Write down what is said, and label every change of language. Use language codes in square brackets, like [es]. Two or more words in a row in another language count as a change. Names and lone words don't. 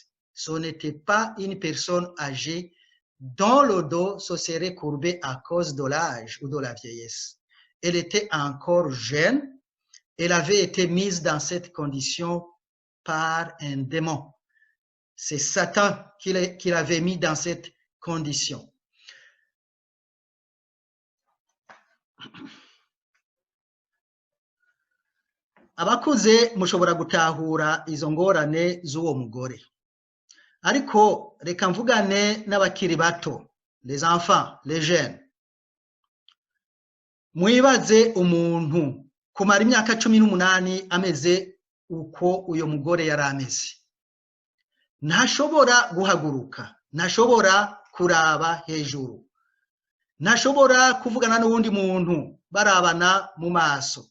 [fr] Ce n'était pas une personne âgée dont le dos se serait courbé à cause de l'âge ou de la vieillesse. Elle était encore jeune. Elle avait été mise dans cette condition par un démon. C'est Satan qui l'avait mis dans cette condition. [rn] Abakuze mushobora gutahura izo ngorane z'uwo mugore. Ariko reka mvugane n'abakiri bato, [fr] les enfants, les jeunes. [rn] Mwibaze umuntu kumara imyaka 18 ameze uko uyo mugore yari ameze. Ntashobora guhaguruka, ntashobora kuraba hejuru, ntashobora kuvugana n'uwundi muntu barabana mu maso.